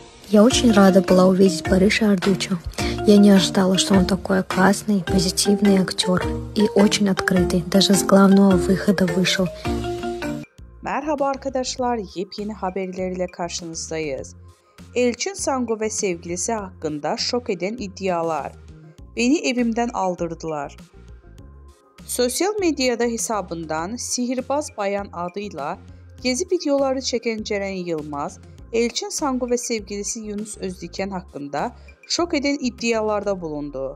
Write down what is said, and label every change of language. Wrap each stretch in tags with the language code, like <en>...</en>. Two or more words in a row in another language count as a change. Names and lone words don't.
<ru>Я очень рада была увидеть Барыша Ардучо. Я не ожидала, что он такой классный, позитивный актер и очень открытый. Даже с glавного выхода вышел.</ru> <tr>Merhaba arkadaşlar, yepyeni haberlerle karşınızdayız. Elçin Sango ve sevgilisi hakkında şok eden iddialar. Beni evimden aldırdılar. Sosyal medyada hesabından Sihirbaz Bayan adıyla gezi videoları çeken Ceren Yılmaz, Elçin Sango ve sevgilisi Yunus Özdiken hakkında şok eden iddialarda bulundu.</tr>